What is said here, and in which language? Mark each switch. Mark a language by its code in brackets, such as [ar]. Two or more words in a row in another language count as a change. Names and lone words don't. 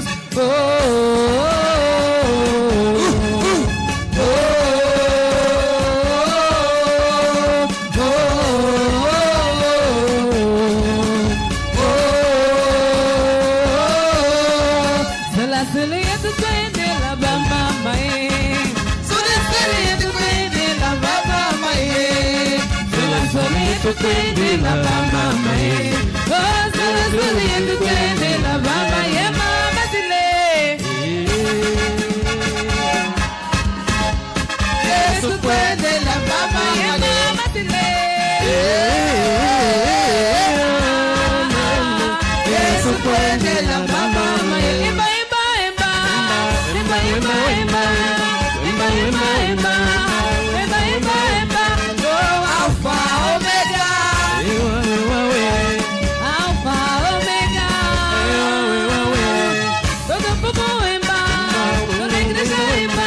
[sw] Oh, oh, oh, oh, oh, oh. Zela zeleto twende la bamba mae. Zela zeleto twende la bamba mae. Zela zeleto twende la bamba mae. Oh, zela zeleto twende la bamba ye mama zile. Yesu twende la bamba ye mama zile. Yesu twende la bamba mae. Imba imba imba. Imba imba imba. Imba imba imba. Imba imba imba. Oh, Alpha Omega. Alpha Omega. [pt] Todo povo imba. Toda igreja imba.